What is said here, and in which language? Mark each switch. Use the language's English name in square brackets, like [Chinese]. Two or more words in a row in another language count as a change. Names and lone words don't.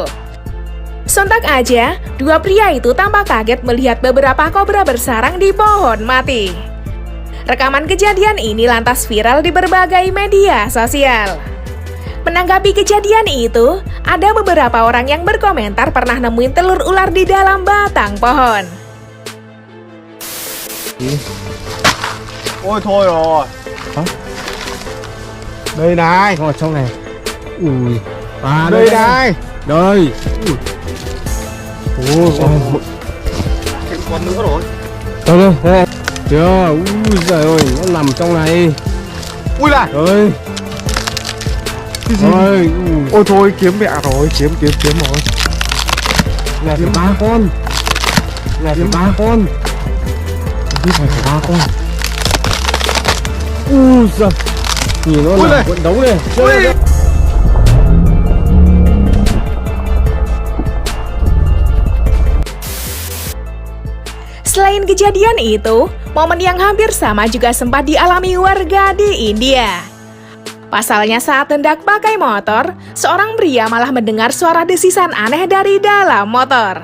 [Indonesian] Sontak aja, dua pria itu tampak kaget melihat beberapa kobra bersarang di pohon mati. Rekaman kejadian ini lantas viral di berbagai media sosial. Menanggapi kejadian itu, ada beberapa orang yang berkomentar pernah nemuin telur ular di dalam batang pohon. [Vietnamese] Ôi thôi rồi. Hả? Đây này. Nó ở trong này. Ui. À, Đây này. Đây. Ôi, Thêm con nữa rồi. đâu đây. Kìa, ui giời ơi, nó nằm trong này. Ui này. Ơi. Cái gì? Ôi, Ôi thôi kiếm mẹ rồi, kiếm rồi. là phải 3 con. Là phải 3 con. Không phải 3 con. Ui giời. Nhìn nó Ui là này. vẫn đấu này. Ui. [Indonesian] Selain kejadian itu, momen yang hampir sama juga sempat dialami warga di India. Pasalnya saat hendak pakai motor, seorang pria malah mendengar suara desisan aneh dari dalam motor.